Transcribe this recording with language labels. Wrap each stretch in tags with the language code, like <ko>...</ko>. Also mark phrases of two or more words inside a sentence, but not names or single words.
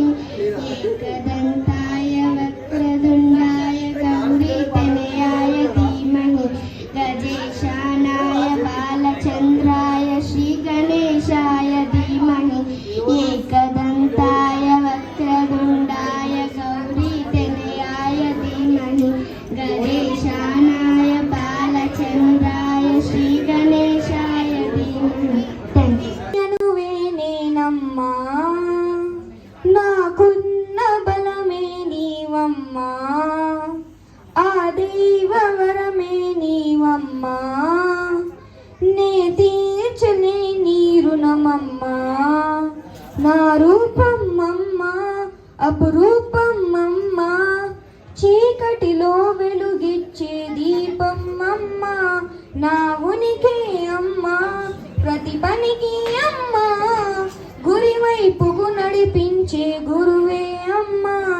<sa>एकदन्ताय वक्रतुण्डाय गौरीतनयाय धीमहि गजेशानाय बालचन्द्राय श्रीगणेशाय धीमहि एकदन्ताय वक्रतुण्डाय गौरीतनयाय धीमहि गजेशानाय बालचन्द्राय श्रीगणेशाय धीमहि</sa> <te>నేనమ్మా నాకున్న బలమే నీవమ్మా ఆ దైవవరమే నీవమ్మా నే తీర్చలే నీ రుణమమ్మా నా రూపమ్మమ్మా అపురూపమ్మమ్మా చీకటిలో వెలుగిచ్చే దీపమ్మమ్మా నా ఉనికి అమ్మా ప్రతి పనికి అమ్మా గురివైపుకు నడిపించే గురువే అమ్మా</te>